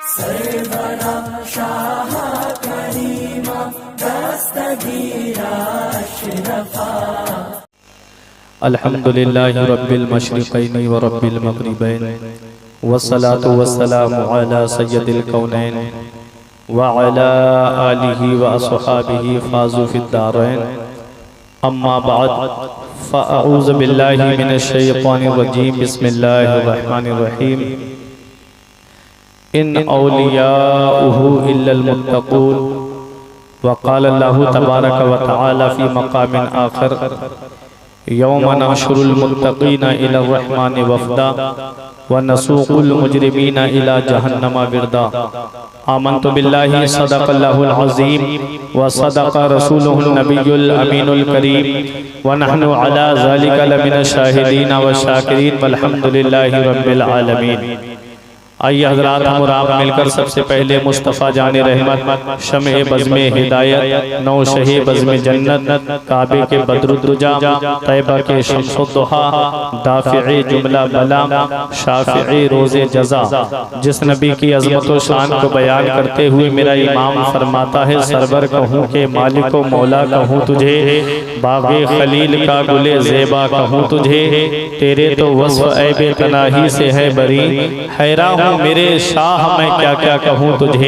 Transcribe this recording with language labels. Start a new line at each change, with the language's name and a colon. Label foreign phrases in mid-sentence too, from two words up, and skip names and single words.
Hindi: सरवरा शाह करीमा दस्तगीरा अशरफा।
Arabic: الحمد لله رب المشرقين ورب المغربين والصلاة والسلام على سيد الكونين وعلى آله وأصحابه فازوا في الدارين. أما بعد فأعوذ بالله من الشيطان الرجيم. بسم الله الرحمن الرحيم. إن أولياؤه إلا المتقون وقال الله تبارك وتعالى في مقام آخر يوم نحشر المتقين إلى الرحمن وفدا ونسوق المجرمين إلى جهنم وردا. آمنت بالله صدق الله العظيم وصدق رسوله النبي الأمين الكريم ونحن على ذلك لمن الشاهدين والشاكرين والحمد لله رب العالمين.
Hindi: आइए हज़रात, हम और आप मिलकर सबसे पहले मुस्तफ़ा जाने रहमत, शम्ए बज़्मे हिदायत, नौ शहे बज़्मे जन्नत, काबे के बद्रुद्दुजा, तैबा के शम्सुद्दुहा, दाफ़िए जुमला बला, शाफ़िए रोज़े जज़ा, जिस नबी की अज़मत व शान को बयान करते हुए मेरा इमाम फरमाता है, सरवर कहूँ के मालिक व मौला कहूँ तुझे, बाग़े खलील का गुले ज़ेबा कहूँ तुझे, तेरे तो वस्फ़ ऐबे तनाही से है बरी, हैरान मेरे शाह मैं क्या क्या कहूँ तुझे।